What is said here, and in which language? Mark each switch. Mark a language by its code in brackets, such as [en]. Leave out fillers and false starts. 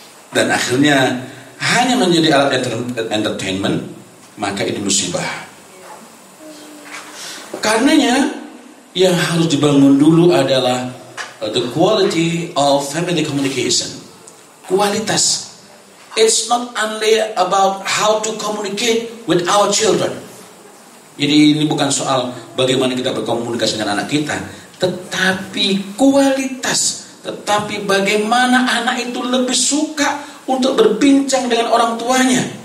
[id] Dan akhirnya hanya menjadi alat entertainment, maka ini musibah. Karenanya yang harus dibangun dulu adalah [en] the quality of family communication. [id] Kualitas. [en] It's not only about how to communicate with our children. [id] Jadi ini bukan soal bagaimana kita berkomunikasi dengan anak kita, tetapi kualitas. Tetapi bagaimana anak itu lebih suka untuk berbincang dengan orang tuanya.